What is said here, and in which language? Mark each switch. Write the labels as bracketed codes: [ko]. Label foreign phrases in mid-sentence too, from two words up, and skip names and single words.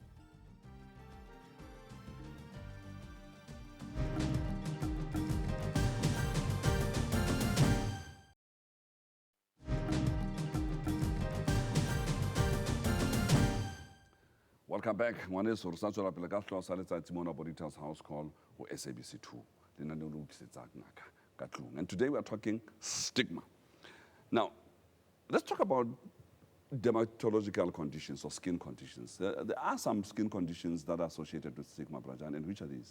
[en] Welcome back. [st] Ngwaneso re sa tswela pele ka hloho sa letsatsi mona Bonitas House Call ho SABC 2. [en] And today we are talking stigma. Now, let's talk about dermatological conditions or skin conditions. There are some skin conditions that are associated with stigma, Brajan, and which are these?